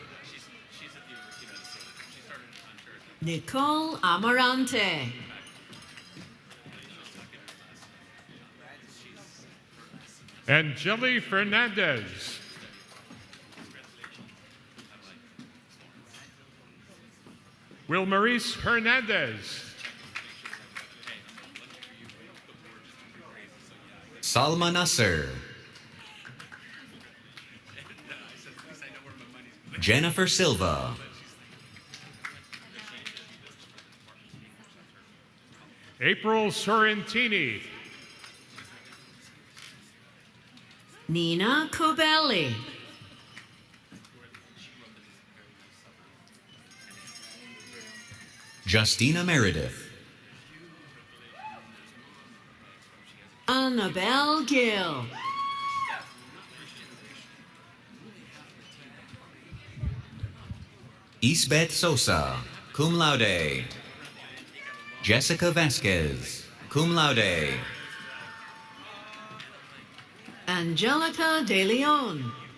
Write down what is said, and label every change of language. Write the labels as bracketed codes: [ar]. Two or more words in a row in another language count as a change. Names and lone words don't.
[en] Nicole Amarante. Angeli Fernandez. Wilmaurice Hernandez. Salma Nasser. Jennifer Silva. April Sorrentini. Nina Cobelli. Justina Meredith. Annabelle Gill. Isbeth Sosa, [la] cum laude. [en] Jessica Vasquez, [la] cum laude. [en] Angelica De Leon.